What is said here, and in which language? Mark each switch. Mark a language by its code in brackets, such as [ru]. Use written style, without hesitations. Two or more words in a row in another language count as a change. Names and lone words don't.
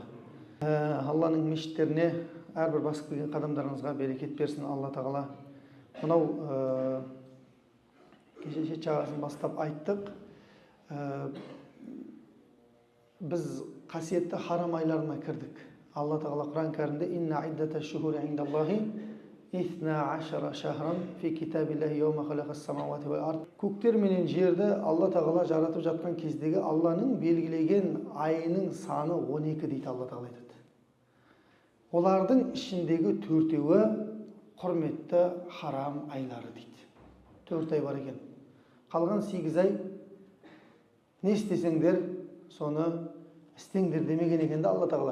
[kk] Алланың мешіттеріне, әрбір басып келген қадамдарыңызға берекет берсін Алла тағала. Мынау кеше шет жағасын бастап айттық. Біз қасиетті харам айларына кірдік. Алла тағала Құран кәрімде [ar] «إن عدة الشهور عند الله اثنا عشر شهرا في كتاب الله يوم خلق السماوات والأرض». [kk] Көктер менен жерді Алла тағала жаратып жатқан кездегі Алланың белгілеген айының саны 12 дейді Алла тағала айтады. Олардың ішіндегі төртеуі құрметті харам айлары дейді. 4 ай бар екен. Қалған 8 ай не істесеңдер, соны істеңдер демеген екен де Алла тағала.